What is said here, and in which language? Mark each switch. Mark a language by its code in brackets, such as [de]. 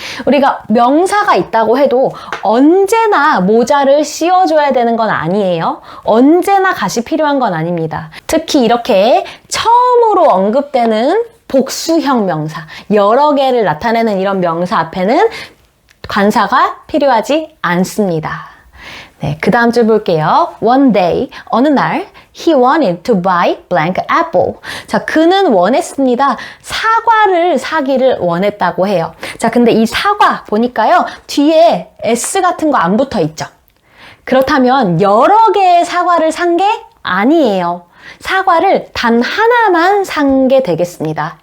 [ko] 우리가 명사가 있다고 해도 언제나 모자를 씌워줘야 되는 건 아니에요. 언제나 갓이 필요한 건 아닙니다. 특히 이렇게 처음으로 언급되는 복수형 명사, 여러 개를 나타내는 이런 명사 앞에는 관사가 필요하지 않습니다. 네, 그 다음 줄 볼게요. [en] One day, [ko] 어느 날, [en] he wanted to buy blank apple. [ko] 자, 그는 원했습니다. 사과를 사기를 원했다고 해요. 자, 근데 이 사과 보니까요, 뒤에 S 같은 거 안 붙어 있죠? 그렇다면 여러 개의 사과를 산 게 아니에요. 사과를 단 하나만 산 게 되겠습니다.